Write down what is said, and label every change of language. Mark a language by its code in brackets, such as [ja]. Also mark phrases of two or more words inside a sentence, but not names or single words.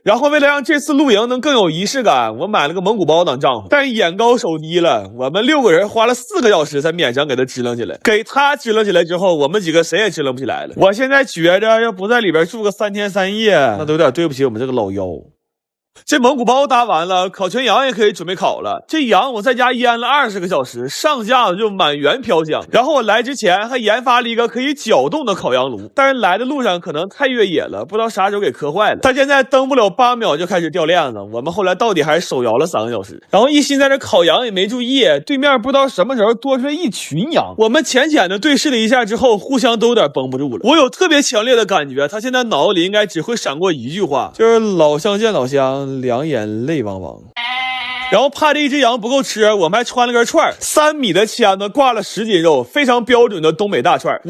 [zh] 然後為了讓這次露營能更有儀式感，我買了個蒙古包當帳篷，但是眼高手低了，我們6個人花了4個小時才勉強給他支棱起來，給他支棱起來之後，我們幾個誰也支棱不起來了。我現在覺着要不在裡邊住個3天3夜，那都有點對不起我們這個老妖。這蒙古包搭完了，烤全羊也可以準備烤了。這羊我在家醃了20個小時，上架就滿园飄香。然後我來之前還研發了一個可以攪動的烤羊爐，但是來的路上可能太越野了，不知道啥时候給磕壞了。它現在蹬不了8秒就開始掉鏈子，我們後來到底還是手搖了3個小時。然後一心在這烤羊也沒注意，對面不知道什麼時候多出來一群羊。我們淺淺的對視了一下之後，互相都有點繃不住了。我有特別強烈的感覺，他現在腦子裡應該只會閃過一句話，就是老鄉見老鄉，兩眼淚汪汪。然後怕這一只羊不夠吃，我們還穿了根串，3米的签子掛了10斤肉，非常標準的東北大串。